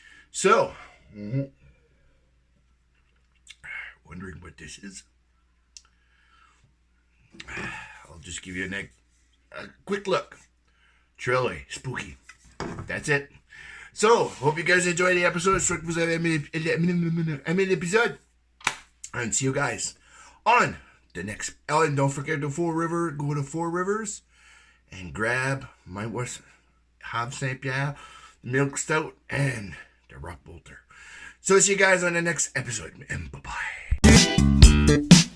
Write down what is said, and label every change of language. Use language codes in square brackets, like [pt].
[en] So, wondering what this is? I'll just give you a quick look. Truly spooky. That's it. So, hope you guys enjoyed the episode. [fr] J'espère que vous avez aimé l'épisode. [en] And see you guys on the next. Oh, and don't forget the Four River. Go to Four Rivers and grab my Have Saint Pierre, Milk Stout, and the Rock Bolter. So, see you guys on the next episode. And bye-bye.